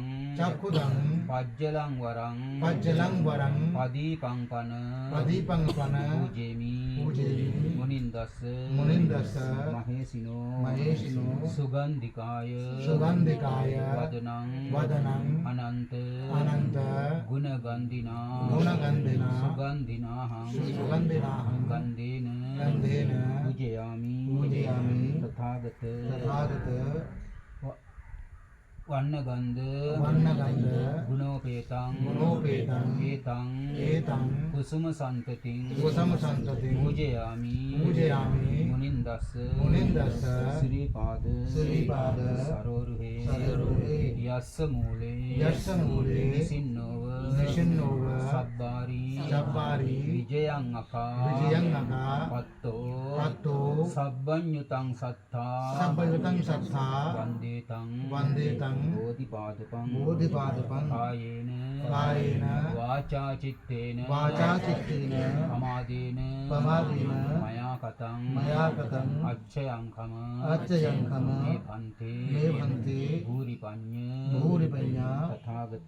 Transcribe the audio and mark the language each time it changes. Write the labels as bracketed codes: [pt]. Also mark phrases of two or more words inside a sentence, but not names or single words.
[pi] චක්ඛුදං පජ්ජලං වරං පජ්ජලං වරං පදීපං පන පදීපං පන පූජේමි පූජේමි මුනින්දස්ස මුනින්දස්ස මහේසිනෝ මහේසිනෝ සුගන්ධිකාය සුගන්ධිකාය වදනං වදනං අනන්ත අනන්ත ගුණගන්ධිනා ගුණගන්ධිනා සුගන්ධිනාහං සුගන්ධිනාහං ගන්ධේන ගන්ධේන පූජයාමි පූජයාමි තථාගත තථාගත වන්නගන්ධ වන්නගන්ධ ගුණෝපේතං ගුණෝපේතං ඒතං ඒතං කුසුම සන්තතින් කුසම සන්තතින් පූජයාමි පූජයාමි මුනින්දස්ස මුනින්දස්ස ශ්‍රීපාද ශ්‍රීපාද සරෝරුහේ සරෝරුහේ යස්ස මූලේ යස්ස මූලේ නිසින්නෝව නිසින්නෝව සබ්බාරි සබ්බාරි විජයං අකා විජයං අකා පත්තෝ පත්තෝ සබ්බඤ්ඤුතං සත්තා සබ්බයතං සත්තා වන්දේතං වන්දේතං බෝධිපාදපං බෝධිපාදපං කායේන කායේන වාචා චිත්තේන වාචා චිත්තේන පමාදේන පමාදේන මයා කතං මයා කතං අච්ඡයංකම අච්ඡයංකම මේ පන්තේ මේ භන්තේ භූරිපඤ්ඤ භූරිපඤ්ඤා තථාගත